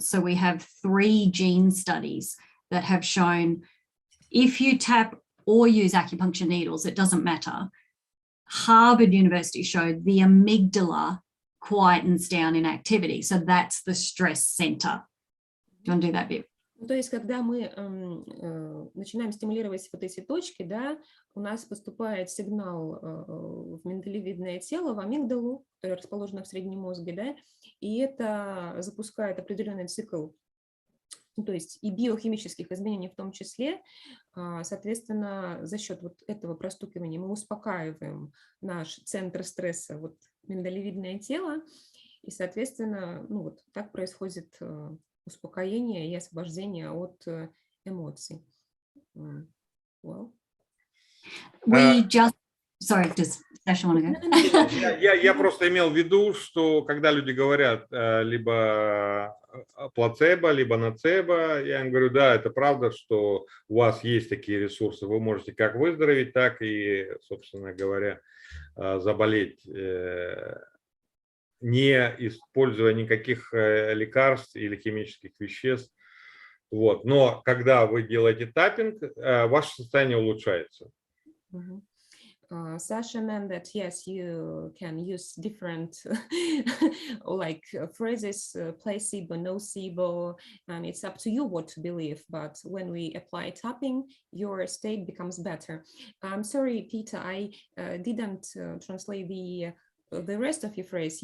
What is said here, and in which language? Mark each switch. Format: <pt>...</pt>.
<en>So we have 3 gene studies that have shown if you tap or use acupuncture needles, it doesn't matter. Harvard University showed the amygdala quietens down in activity. So that's the stress center. Do you want to do that bit?</en> <ru>То есть, когда мы начинаем стимулировать вот эти точки, да, у нас поступает сигнал в миндалевидное тело, в амигдалу, которая расположена в среднем мозге, да, и это запускает определенный цикл, то есть и биохимических изменений в том числе. Соответственно, за счет вот этого простукивания мы успокаиваем наш центр стресса, вот миндалевидное тело, и, соответственно, ну вот так происходит успокоения и освобождения от эмоций.</ru> <en>Well. We just, sorry, does Sasha want to go?</en> <ru>Я просто имел в виду, что когда люди говорят либо плацебо, либо ноцебо, я им говорю, да, это правда, что у вас есть такие ресурсы, вы можете как выздороветь, так и, собственно говоря, заболеть, не используя никаких лекарств или химических веществ. Вот. Но когда вы делаете таппинг, ваше состояние улучшается.</ru> <en>Sasha meant that yes, you can use different like phrases, placebo, nocebo, and it's up to you what to believe. But when we apply tapping, your state becomes better. I'm sorry, Peter, I didn't translate the rest of your phrase.</en>